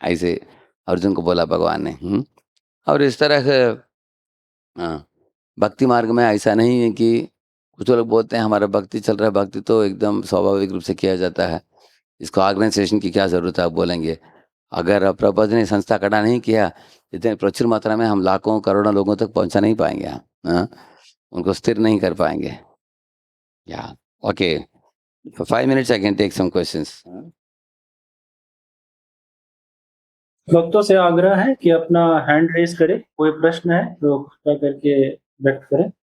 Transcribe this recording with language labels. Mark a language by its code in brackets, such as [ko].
[hi] ऐसे अर्जुन को बोला भगवान ने। और इस तरह भक्ति मार्ग में ऐसा नहीं है कि कुछ लोग बोलते हैं हमारा भक्ति चल रहा है, भक्ति तो एकदम स्वाभाविक रूप से किया जाता है, इसको ऑर्गेनाइजेशन की क्या ज़रूरत है आप बोलेंगे। अगर प्रबुद्ध ने संस्था खड़ा नहीं किया, इतने प्रचुर मात्रा में हम लाखों करोड़ों लोगों तक पहुंचा नहीं पाएंगे। उनको स्थिर नहीं कर पाएंगे। [en] या okay, for 5 minutes I can take some questions. [hi] भक्तों से आग्रह है कि अपना हैंड रेज़ करें, कोई प्रश्न है तो कृपया करके व्यक्त करें।